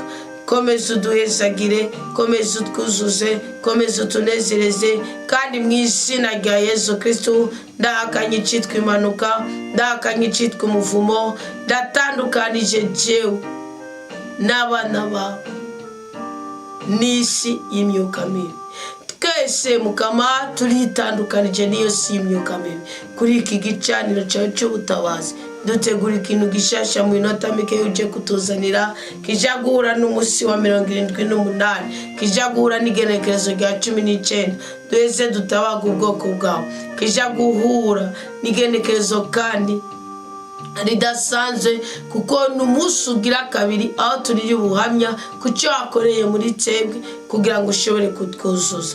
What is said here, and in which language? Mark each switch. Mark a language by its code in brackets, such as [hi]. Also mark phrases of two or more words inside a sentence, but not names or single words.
[rn] Komeza uduhezagire, komeza utwuzuze, komeza utunezereze kandi mu izina rya Yesu Kristo ndahakanye icyitwa impanuka, ndahakanye icyitwa umuvumo, ndatandukanije jewe n'abana bawe n'isi y'imyuka mibi. Twese Mukama turitandukanije n'iyo si y'imyuka mibi. Kuri iki gicaniro cyawe cy'ubutabazi dutegura ikintu gishasha mu minota mike uje kutuzanira, kija guhura n'umunsi wa 78, kija guhura n'igenekerezo rya 19, duheze dutabaga ubwoko bwawe, kija guhura n'igenekerezo kandi ridasanzwe kuko n'umunsi ugira kabiri aho turi ubuhamya ku cyo wakoreye muri twebwe kugira ngo ushobore kutwuzuza.